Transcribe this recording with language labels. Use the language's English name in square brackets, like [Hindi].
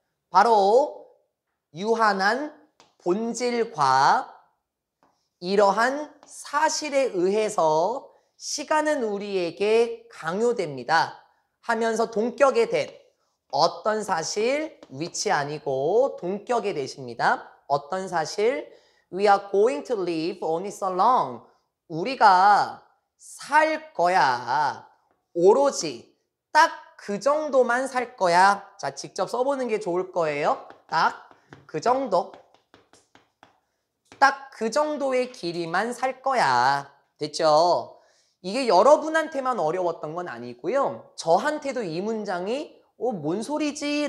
[Korean] 바로 유한한 본질과 이러한 사실에 의해서 시간은 우리에게 강요됩니다. 하면서 동격에 된 어떤 사실, 위치 아니고 동격의 대십니다. 어떤 사실? [English] We are going to live only so long. [Korean] 우리가 살 거야. 오로지 딱 그 정도만 살 거야. 자, 직접 써보는 게 좋을 거예요. 딱 그 정도. 딱 그 정도의 길이만 살 거야. 됐죠? 이게 여러분한테만 어려웠던 건 아니고요. 저한테도 이 문장이 뭔 소리지?